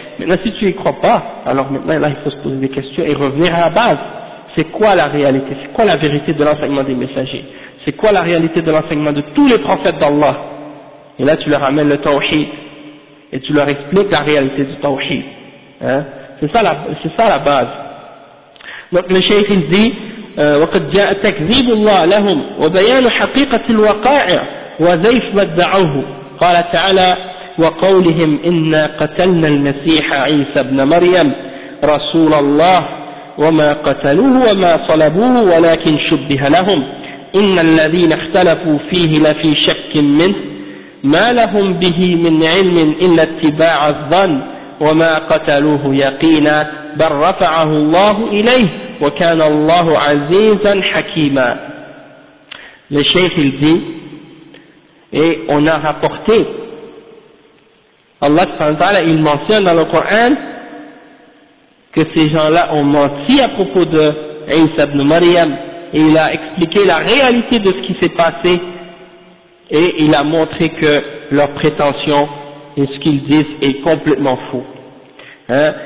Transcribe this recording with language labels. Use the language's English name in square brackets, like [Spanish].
[French] Maintenant, si tu y crois pas, alors maintenant, là, il faut se poser des questions et revenir à la base. C'est quoi la réalité? C'est quoi la vérité de l'enseignement des messagers? C'est quoi la réalité de l'enseignement de tous les prophètes d'Allah? Et là, tu leur amènes le tawhid. Et tu leur expliques la réalité du tawhid. Hein? C'est ça la base. Donc, le cheikh, il dit, [Arabic] وقد جاء تكذيب الله لهم وبيان حقيقة الوقائع وزيف ما ادعوه قال تعالى وقولهم إنا قتلنا المسيح عيسى ابن مريم رسول الله وما قتلوه وما صلبوه ولكن شبه لهم إن الذين اختلفوا فيه لفي شك منه ما لهم به من علم إلا اتباع الظن وما قتلوه يقينا بل رفعه الله إليه وكان الله عزيزا حكيما. [French] Le cheikh il dit, et on a rapporté, Allah subhanahu wa ta'ala il mentionne dans le Coran que ces gens-là ont menti à propos de Isa ibn Maryam, et il a expliqué la réalité de ce qui s'est passé, et il a montré que leur prétention et ce qu'ils disent est complètement faux. Hein?